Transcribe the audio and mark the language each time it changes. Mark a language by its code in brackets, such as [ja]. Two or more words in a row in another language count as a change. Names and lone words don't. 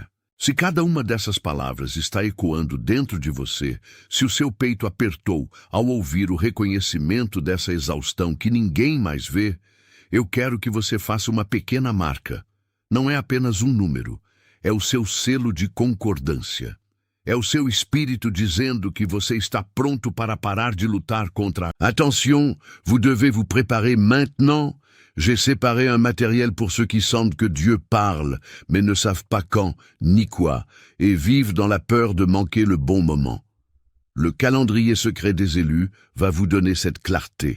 [pt] Se cada uma dessas palavras está ecoando dentro de você, se o seu peito apertou ao ouvir o reconhecimento dessa exaustão que ninguém mais vê, eu quero que você faça uma pequena marca. Não é apenas um número, é o seu selo de concordância. É o seu espírito dizendo que você está pronto para parar de lutar contra. [fr] Attention, vous devez vous préparer maintenant. J'ai séparé un matériel pour ceux qui sentent que Dieu parle, mais ne savent pas quand, ni quoi, et vivent dans la peur de manquer le bon moment. Le calendrier secret des élus va vous donner cette clarté.